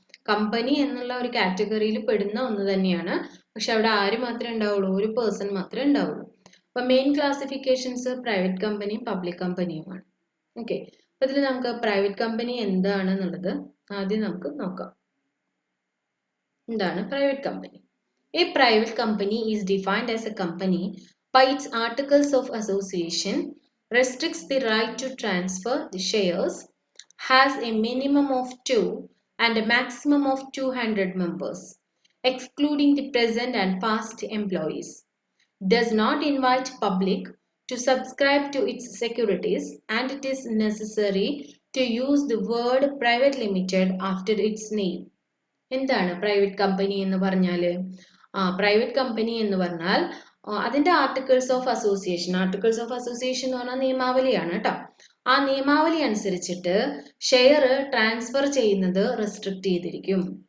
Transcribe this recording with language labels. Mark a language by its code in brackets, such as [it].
[ml] Company എന്നുള്ള ഒരു കാറ്റഗറിയിൽ പെടുന്ന ഒന്ന് തന്നെയാണ്. പക്ഷെ അവിടെ ആര് മാത്രമേ ഉണ്ടാവുള്ളൂ? ഒരു പേഴ്സൺ മാത്രമേ ഉണ്ടാവുള്ളൂ. അപ്പോൾ മെയിൻ ക്ലാസിഫിക്കേഷൻസ് പ്രൈവറ്റ് കമ്പനിയും പബ്ലിക് കമ്പനിയുമാണ്. ഓക്കെ, അപ്പോൾ ഇതിൽ നമുക്ക് പ്രൈവറ്റ് കമ്പനി എന്താണെന്നുള്ളത് ആദ്യം നമുക്ക് നോക്കാം. എന്താണ് private company? [en] A private company is defined as a company by its articles of association, restricts the right to transfer the shares, has a minimum of 2 and a maximum of 200 members, excluding the present and past employees, does not invite public to subscribe to its securities, and it is necessary to use the word private limited after its name. [ml] എന്താണ് private company എന്ന് പറഞ്ഞാൽ? Private company എന്ന് പറഞ്ഞാൽ അതിൻ്റെ articles of association എന്ന് പറഞ്ഞാൽ നിയമാവലിയാണ് കേട്ടോ. ആ നിയമാവലി അനുസരിച്ചിട്ട് ഷെയർ ട്രാൻസ്ഫർ ചെയ്യുന്നത് റെസ്ട്രിക്റ്റ് ചെയ്തിരിക്കും.